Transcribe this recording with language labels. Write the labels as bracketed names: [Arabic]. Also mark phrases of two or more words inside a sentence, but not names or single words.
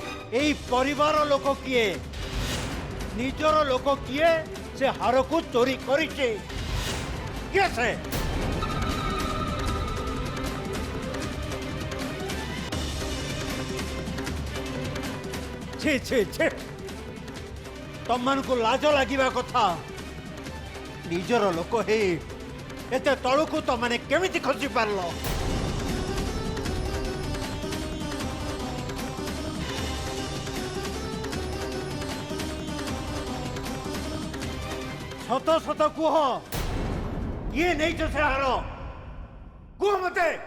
[Odia] ଏଇ ପରିବାର ଲୋକ କିଏ ନିଜର ଲୋକ କିଏ ସେ ହାରକୁ ଚୋରି କରିଛି କିଏ ସେ ଛି ଛି ଛି ତମମାନଙ୍କୁ ଲାଜ ଲାଗିବା କଥା ନିଜର ଲୋକ ହେଇ ଏତେ ତଳକୁ ତମାନେ କେମିତି ଖସି ପାରିଲ ସତ ସତ କୁହ କିଏ ନେଇଛ ସେ ହାର କୁହ ମତେ